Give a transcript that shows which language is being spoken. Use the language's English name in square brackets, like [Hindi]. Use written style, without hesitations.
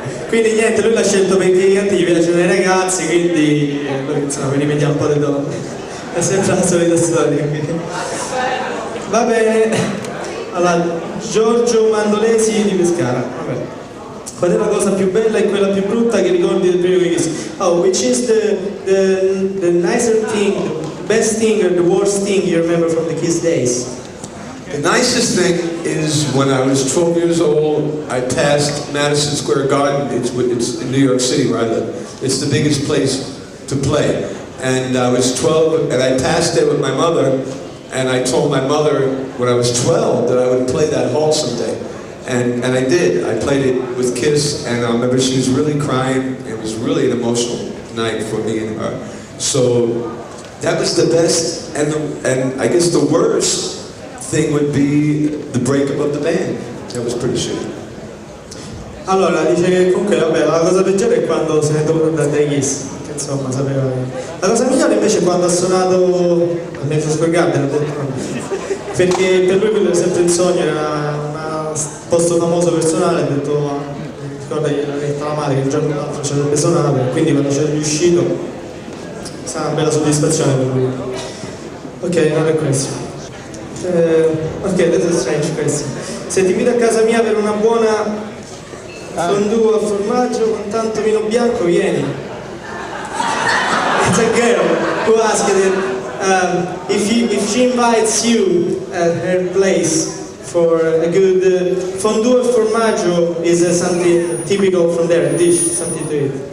[Italian] Quindi niente, lui l'ha scelto perché gli piacciono i ragazzi, quindi noi insomma rivediamo un po' le donne. È sempre la solita storia. Va bene. Allora, Giorgio Mandolesi di Pescara. Vabbè. Qual è la cosa più bella e quella più brutta che ricordi del primo Kiss? [English] Oh, which is the nicer thing, the best thing or the worst thing you remember from the Kiss days? The nicest thing is when I was 12 years old, I passed Madison Square Garden. It's in New York City where I live. It's the biggest place to play. And I was 12, and I passed it with my mother, and I told my mother when I was 12 that I would play that hall someday. And I did. I played it with Kiss, and I remember she was really crying. It was really an emotional night for me and her. So that was the best, and I guess the worst thing would be the breakup of the band. That was pretty shitty. [Italian] Allora, dice che comunque vabbè, la cosa peggiore è quando se ne è dovuto andare dai Kiss, che insomma sapeva che... La cosa migliore invece è quando ha suonato a Madison Square Garden, ha detto no. Perché per lui quello è sempre il sogno, era un posto famoso personale, ha detto, ricorda che l'ha detto la madre che il giorno dopo ci avrebbe suonato, quindi quando c'è riuscito è stata una bella soddisfazione per lui. Ok, non è questo. [English] Ok, that's a strange question. [Italian] Se ti invito a casa mia per una buona fondue a formaggio con tanto vino bianco, vieni. [English] It's a girl. who asked that if she invites you at her place for a good fondue [Italian] e formaggio [English] is something typical from there, a dish, something to eat.